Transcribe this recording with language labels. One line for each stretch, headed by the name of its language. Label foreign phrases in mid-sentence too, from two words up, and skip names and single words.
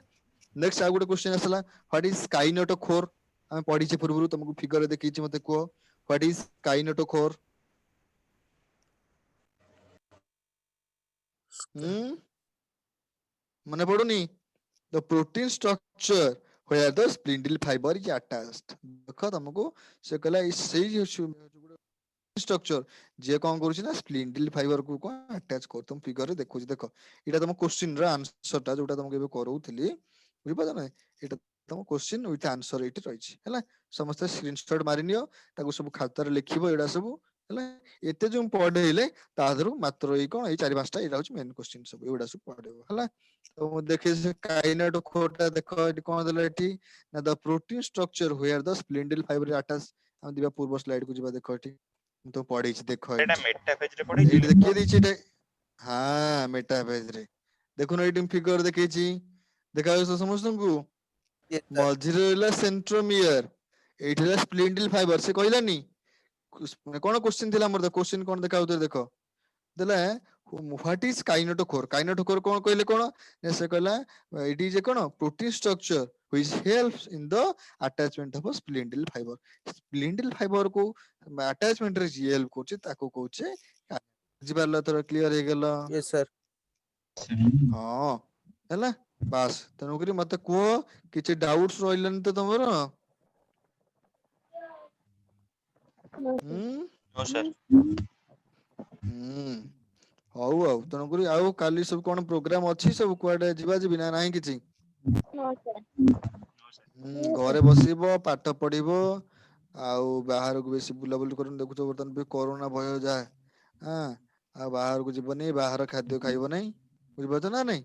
Odia: ନେକ୍ସଟ ଆଉ ଗୋଟେ କ୍ୱେଶ୍ଚନ ଆସିଲା,
English: what is kinetochore?
Odia: ଆମେ ପଢିଛେ ପୂର୍ବରୁ, ତମକୁ ଫିଗର ଦେଖେଇଛି, ମତେ କୁହ
English: what is kinetochore?
Odia: ମନେ ପଡୁନି?
English: the protein structure where the spindle fiber is attached।
Odia: ଦେଖ ତମକୁ ସେ କହିଲା ସେଇ ଷ୍ଟ୍ରକ୍ଚର ଯିଏ କଣ କରୁଛି ନା
English: spindle fiber
Odia: କୁ କଣ ଆଟାଚ କରୁ। ତମ ଫିଗରରେ ଦେଖୁଛି, ଦେଖ ଏଇଟା ତମ କ୍ୱେଶ୍ଚିନ ର ଆନ୍ସର ଟା, ଯୋଉଟା ତମକୁ ଏବେ କରଉଥିଲି, ବୁଝିପାରୁଛ ନା? ଏଇଟା ତମ
English: question with answer
Odia: ଏଇଠି ରହିଛି ହେଲା। ସମସ୍ତେ ସ୍କ୍ରିନଶଟ ମାରିନିଅ, ତାକୁ ସବୁ ଖାତାରେ ଲେଖିବ ଏଇଟା ସବୁ ହେଲା। ଏତେ ଯୋଉ ପଢେଇଲେ ତା ଦେହରୁ ମାତ୍ର ଏଇ କଣ ଏଇ 4-5ଟା ଏଇଟା ହଉଛି
English: main question
Odia: ସବୁ, ଏଇଗୁଡା ସବୁ ପଢେଇବ ହେଲା। ତ ମୁଁ ଦେଖେ କାଇନେଟୋକୋରଟା ଦେଖ ଏଠି କଣ ଦେଲା ଏଠି ନା
English: the protein structure where the spindle fiber is attached।
Odia: ଆମେ ଯିବା ପୂର୍ବ ସ୍ଲାଇଡ କୁ ଯିବା, ଦେଖ ଏଠି ମୁଁ ତ ପଢେଇଛି, ଦେଖ ଏଇଟା ଏଇଠି ମେଟାଫେଜ ରେ ଏଇଠି ପଢେଇଥିଲେ। ଦେଖେଇ ଦେଇଛି ଏଇଟା। ହଁ ମେଟାଫେଜ ରେ ଦେଖୁନ, ଏଇଠି ଫିଗର ଦେଖେଇଛି, ଦେଖାଯାଉଛି ସମସ୍ତଙ୍କୁ? ମଝିରେ ରହିଲା ସେଣ୍ଟ୍ରୋମିୟର, ଏଇଠି ହେଲା
English: spindle fiber.
Odia: ସେ କହିଲାନି କଣ କ୍ୱେଶ୍ଚିନ ଥିଲା ଆମର? କ୍ୱେଶ୍ଚିନ କଣ ଦେଖାଉଥିଲା ଦେଖ, ଦେଲା
English: what is kinetochore. କାଇନେଟୋକୋର
Odia: କଣ କହିଲେ କଣ? ସେ କହିଲା
English: it is କଣ protein structure which helps in the attachment of a spindle fiber। spindle fiber
Odia: କୁ ଆଟାଚମେଣ୍ଟ ରେ ଯିଏ ହେଲ୍ପ କରୁଛି ତାକୁ କହୁଛେ। ବୁଝିପାରିଲ? ଏଥର କ୍ଲିୟର ହେଇଗଲ?
English: Yes sir.
Odia: ହଁ ହେଲା। ବାସ୍, ତେଣୁକରି ମତେ କୁହ କିଛି ଡାଉଟ୍ସ ରହିଲାନି ତ ତମର?
English: No sir.
Odia: ହଉ ଆଉ ତେଣୁକରି ଆଉ କାଲି ସବୁ କଣ ପ୍ରୋଗ୍ରାମ ଅଛି? ସବୁ କୁଆଡେ ଯିବା ଯିବି ନା ନାହିଁ କିଛି? ଘରେ ବସିବ, ପାଠ ପଢିବ, ଆଉ ବାହାରକୁ ବେଶୀ ବୁଲାବୁଲି କରୁନି। ଦେଖୁଛ ବର୍ତ୍ତମାନ ବି କରୋନା ଭୟ ଯାହା, ଆଉ ବାହାରକୁ ଯିବନି, ବାହାର ଖାଦ୍ୟ ଖାଇବ ନାହିଁ, ବୁଝିପାରୁଛ ନା ନାଇଁ?